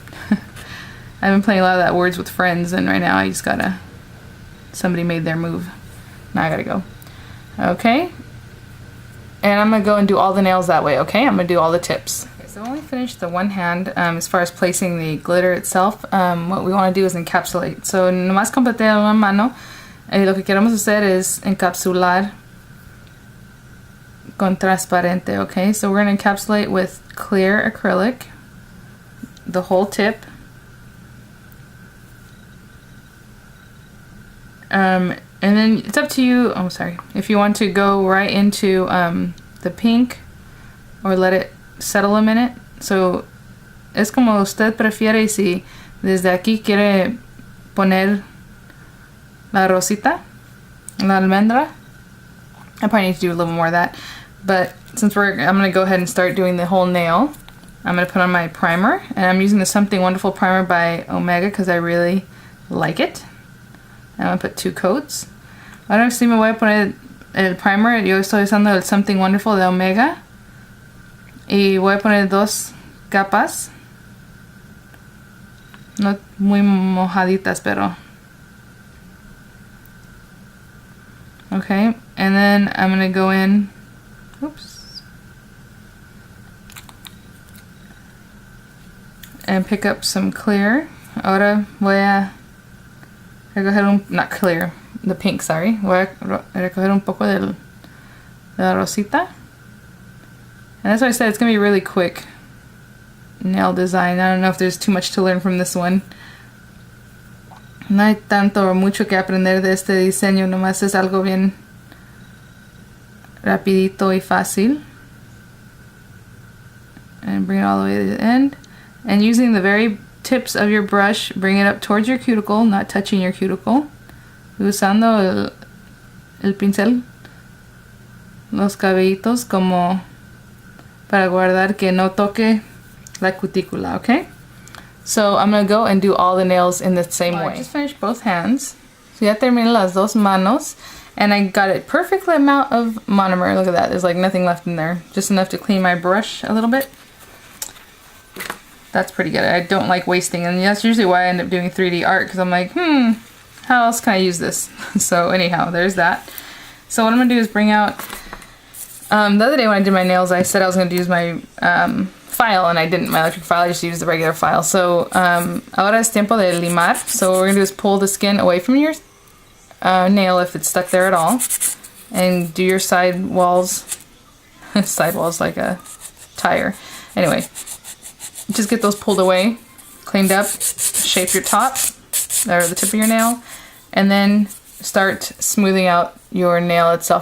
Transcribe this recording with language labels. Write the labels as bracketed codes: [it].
[en] I've been playing a lot of that Words with Friends, and right now I just gotta... Somebody made their move. Now I gotta go. Okay. And I'm gonna go and do all the nails that way, okay? I'm gonna do all the tips. Okay, so I only finished the one hand as far as placing the glitter itself. What we want to do is encapsulate. [es] So nomás completé una mano. Lo que queremos hacer es encapsular con transparente, okay? [en] So we're gonna encapsulate with clear acrylic, the whole tip. And then it's up to you, oh sorry, if you want to go right into the pink or let it settle a minute. [es] So es como usted prefiere, y si desde aquí quiere poner la rosita, la almendra, [en] I probably need to do a little more of that. But since I'm going to go ahead and start doing the whole nail, I'm going to put on my primer. And I'm using the Something Wonderful primer by Omega because I really like it. I'm going to put 2 coats. [es] Ahora sí me voy a poner el primer. Yo estoy usando el Something Wonderful de Omega. Y voy a poner 2 capas. No muy mojaditas, pero... [en] Okay, and then I'm going to go in... Oops. And pick up some clear. [es] Ahora voy a recoger [en] not clear, the pink, sorry. [es] Voy a recoger un poco de la rosita. [en] And that's why I said it's going to be really quick nail design. I don't know if there's too much to learn from this one. [es] No hay mucho que aprender de este diseño, nomás es algo bien rapidito y fácil. [en] And bring it all the way to the end. And using the very tips of your brush, bring it up towards your cuticle, not touching your cuticle. [es] Usando el pincel, los cabellitos como para guardar que no toque la cutícula, okay? [en] So I'm going to go and do all the nails in the same way. I just finished both hands. [es] So ya terminé las dos manos. [en] And I got a perfect amount of monomer. Look at that. There's like nothing left in there. Just enough to clean my brush a little bit. That's pretty good. I don't like wasting. And that's usually why I end up doing 3D art. Because I'm like, how else can I use this? So anyhow, there's that. So what I'm going to do is bring out... the other day when I did my nails, I said I was going to use my... file, and I didn't, my electric file, I just used the regular file. [es] So ahora es tiempo de limar. [en] So what we're gonna do is pull the skin away from your nail if it's stuck there at all, and do your side walls side walls like a tire. Anyway, just get those pulled away, cleaned up, shape your top or the tip of your nail, and then start smoothing out your nail itself.